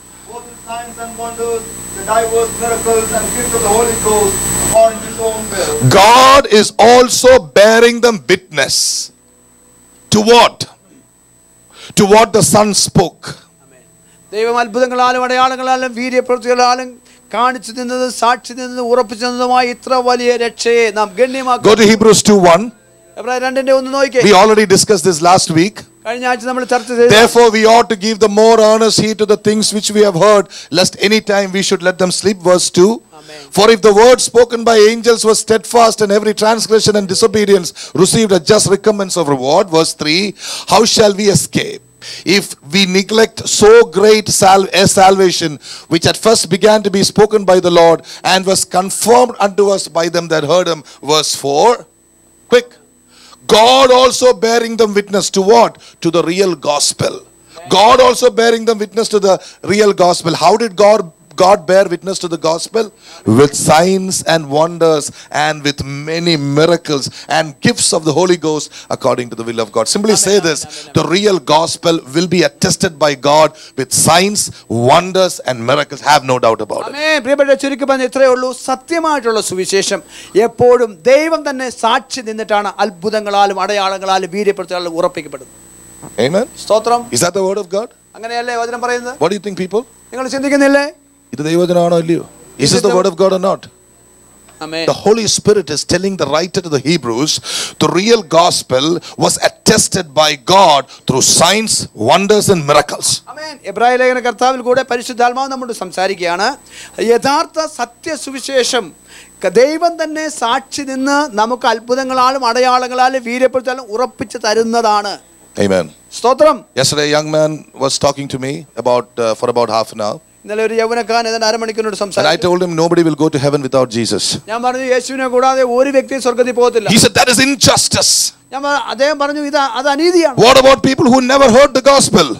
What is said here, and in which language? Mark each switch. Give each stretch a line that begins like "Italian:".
English: both the signs and wonders, the diverse miracles and gifts of the Holy Ghost according to his own will. God is also bearing them witness. To what? To what the Son spoke.
Malayalam: ദൈവം അത്ഭുതങ്ങളാലും അടയാളങ്ങളാലും വീര്യപ്രവൃത്തികളാലും കാണിച്ചു നിന്നത്, സാക്ഷി നിന്നത്, ഉറപ്പിച്ചു നിന്നതുമായ ഇത്ര വലിയ രക്ഷയെ നാം ഗണ്യമാക്കും.
English: Go to Hebrews 2:1.
Malayalam: എബ്രായർ 2:1 നോക്കിക്കേ.
English: We already discussed this last week.
Malayalam: കഴിഞ്ഞ ആഴ്ച നമ്മൾ ചർച്ച ചെയ്തു.
English: Therefore we ought to give the more earnest heed to the things which we have heard, lest any time we should let them slip. Verse 2. Amen. For if the word spoken by angels was steadfast, and every transgression and disobedience received a just recompense of reward. Verse 3. How shall we escape if we neglect so great a salvation, which at first began to be spoken by the Lord, and was confirmed unto us by them that heard him? Verse 4. Quick. God also bearing them witness to what? To the real gospel. God also bearing them witness to the real gospel. How did God God bear witness to the gospel? With signs and wonders and with many miracles and gifts of the Holy Ghost according to the will of God. Simply say this, the real gospel will be attested by God with signs, wonders and miracles. Have no doubt about it.
Malayalam: ആമേൻ. പ്രിയപ്പെട്ട ചുരുക്കി പറഞ്ഞ ഇത്രയേ ഉള്ളൂ. സത്യമായിട്ടുള്ള സുവിശേഷം എപ്പോഴും ദൈവം തന്നെ സാക്ഷി നിന്നിട്ടാണ് അത്ഭുതങ്ങളാലും അടയാളങ്ങളാലും വീര്യപ്പെടുത്തലാലും ഉറപ്പിക്കപ്പെടുന്നത്.
English: Amen.
Malayalam: സ്തോത്രം.
English: Is that the word of God?
Malayalam: അങ്ങനെയല്ലേ വചനം പറയുന്നത്?
English: What do you think, people?
Malayalam: നിങ്ങൾ ചിന്തിക്കുന്നില്ലേ? ഇത് ദൈവവചനമാണോ അല്ലയോ?
English: Is this the word of God or not?
Malayalam: Amen.
English: The Holy Spirit is telling the writer to the Hebrews, the real gospel was attested by God through signs, wonders and miracles.
Malayalam: ആമേൻ. എബ്രായ ലേഖന കർത്താവിൽ കൂടെ പരിശുദ്ധാത്മാവ് നമ്മോട് സംസാരിക്കുകയാണ്. യഥാർത്ഥ സത്യ സുവിശേഷം ദൈവം തന്നെ സാക്ഷി നിന്ന് നമുക്ക് അത്ഭുതങ്ങളാലും അടയാളങ്ങളാലും വീര്യപ്പെടുത്താലും ഉറപ്പിച്ചു തരുന്നതാണ്.
English: Amen.
Malayalam: സ്തോത്രം.
English: Yesterday a young man was talking to me for about half an hour.
Malayalam: ഇന്നലെ ഒരു യൗവനക്കാരൻ ഏതാണ്ട് അരമണിക്കൂറിനോട്
English: And I
Malayalam: സംസാരിച്ചു.
English: told him nobody will go to heaven without Jesus.
Malayalam: ഞാൻ പറഞ്ഞു യേശുവിനെ കൂടാതെ ഒരു വ്യക്തി സ്വർഗ്ഗത്തിൽ പോകത്തില്ല.
English: He said that is injustice.
Malayalam: അദ്ദേഹം പറഞ്ഞു അത് അനീതിയാണ്.
English: What about people who never heard the gospel?